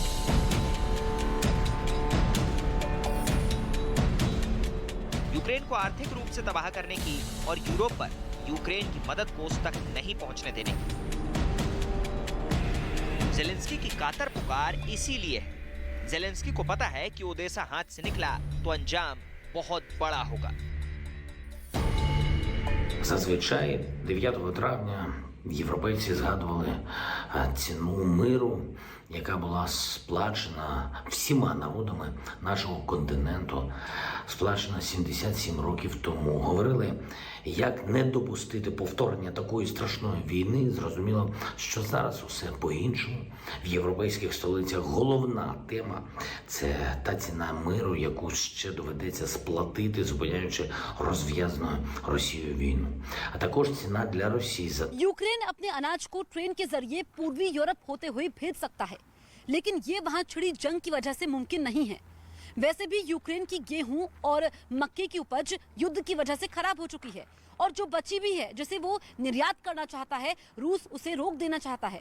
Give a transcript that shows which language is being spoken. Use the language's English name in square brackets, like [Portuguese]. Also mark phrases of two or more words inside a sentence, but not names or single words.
[Hindi] यूक्रेन को आर्थिक रूप से तबाह करने की और यूरोप पर यूक्रेन की मदद पोस्ट तक नहीं पहुंचने देने की। ज़ेलेंस्की की कातर पुकार इसीलिए है। ज़ेलेंस्की को पता है कि ओडेसा हाथ से निकला तो अंजाम बहुत बड़ा होगा। [Ukrainian] Зазвичай 9 травня європейці згадували ціну миру, яка була сплачена всіма народами нашого континенту з сплачена 77 років тому. Говорили, як не допустити повторення такої страшної війни. Зрозуміло, що зараз усе по-іншому. В європейських столицях головна тема – це та ціна миру, яку ще доведеться сплатити, зупиняючи розв'язану Росією війну. А також ціна для Росії за [Hindi] यूक्रेन अपने अनाज को ट्रेन के जरिए पूर्वी यूरोप होते हुए भेज सकता है, लेकिन ये वहां छिड़ी जंग की वजह से मुमकिन नहीं है। वैसे भी यूक्रेन की गेहूं और मक्के की उपज युद्ध की वजह से खराब हो चुकी है और जो बची भी है जिसे वो निर्यात करना चाहता है, रूस उसे रोक देना चाहता है।